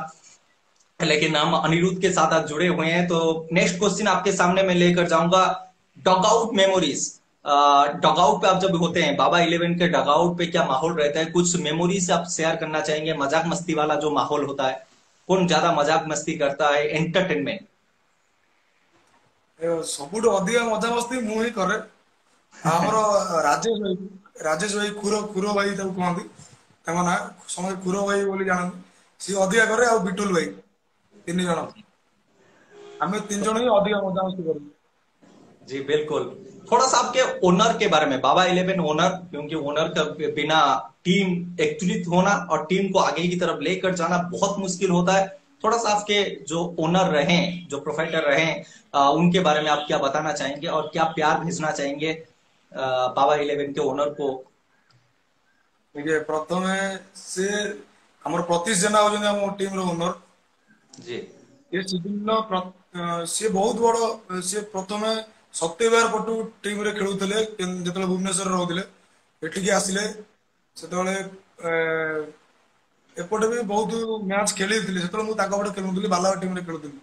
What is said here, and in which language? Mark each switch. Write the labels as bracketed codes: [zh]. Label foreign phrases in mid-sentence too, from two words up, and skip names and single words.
[hi] लेकिन हम अनिरुद्ध के साथ आज जुड़े हुए हैं, तो नेक्स्ट क्वेश्चन आपके सामने मैं लेकर जाऊंगा, [en] dugout memories. [hi] डॉगआउट पे आप जब होते हैं, बाबा इलेवन के डॉगआउट पे क्या माहौल रहता है, कुछ मेमोरीज आप शेयर करना चाहेंगे? मजाक मस्ती वाला जो माहौल होता है, कौन ज्यादा मजाक मस्ती करता है, एंटरटेनमेंट? [or] ସବୁଠୁ ଅଧିକା ମଜାମସ୍ତି ମୁଁ ହିଁ କରେ ଆମର ରାଜେଶ ଭାଇ ଖୁର ଖୁର ଭାଇ ତାକୁ କୁହନ୍ତି ତାଙ୍କ ନାଁ ସମସ୍ତେ ଖୁର ଭାଇ ବୋଲି ଜାଣନ୍ତି ସିଏ ଅଧିକା କରେ ଆଉ ବିଟୁଲ ଭାଇ 3 ଜଣ ଆମେ 3 ଜଣ ହିଁ ଅଧିକା ମଜାମସ୍ତି କରୁ। [hi] जी बिल्कुल। थोड़ा सा आपके ओनर के बारे में, बाबा इलेवन ओनर, क्योंकि ओनर का बिना टीम एकत्रित होना और टीम को आगे की तरफ लेकर जाना बहुत मुश्किल होता है। थोड़ा सा आपके जो ओनर रहे, जो प्रोफाइटर रहे, उनके बारे में आप क्या बताना चाहेंगे और क्या प्यार भेजना चाहेंगे बाबा इलेवन के ओनर को? देखिए प्रथमे से [or] ଆମର ପ୍ରତୀଶ ଜେନା ହଉଛନ୍ତି ଆମ ଟିମ ର ଓନର [hi] जी [or] ଏ ସିଜିନ ସିଏ ବହୁତ ବଡ ସିଏ ପ୍ରଥମେ ସତ୍ୟବାର ପଟୁ ଟିମ ରେ ଖେଳୁଥିଲେ ଯେତେବେଳେ ଭୁବନେଶ୍ୱରରେ ରହୁଥିଲେ ଏଠିକି ଆସିଲେ ସେତେବେଳେ ଏପଟେ ବି ବହୁତ ମ୍ୟାଚ୍ ଖେଳିଥିଲେ ସେତେବେଳେ ମୁଁ ତାଙ୍କ ପଟେ ଖେଳୁଥିଲି ବାଲାବା ଟିମରେ ଖେଳୁଥିଲି